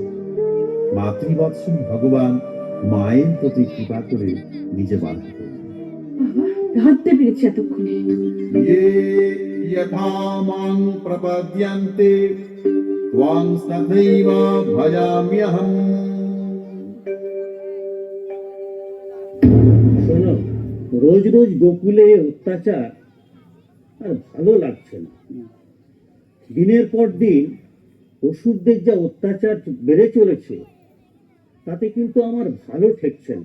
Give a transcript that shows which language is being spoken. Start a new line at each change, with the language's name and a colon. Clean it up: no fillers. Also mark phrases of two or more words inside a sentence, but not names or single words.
Bangla: মাতৃবৎসল ভগবান মায়ের প্রতি কৃপা করে নিজে বাধা করলেন। ধরতে পেরেছি এতক্ষণে।
Sanskrit: ये यथा मां प्रपद्यन्ते त्वां तथैव भजाम्यहम्।
Bangla: শোনো, রোজ রোজ গোকুলে অত্যাচার আর ভালো লাগছে না। দিনের পর দিন অসুরদের যা অত্যাচার বেড়ে চলেছে, তাতে কিন্তু আমার ভালো ঠেকছে না।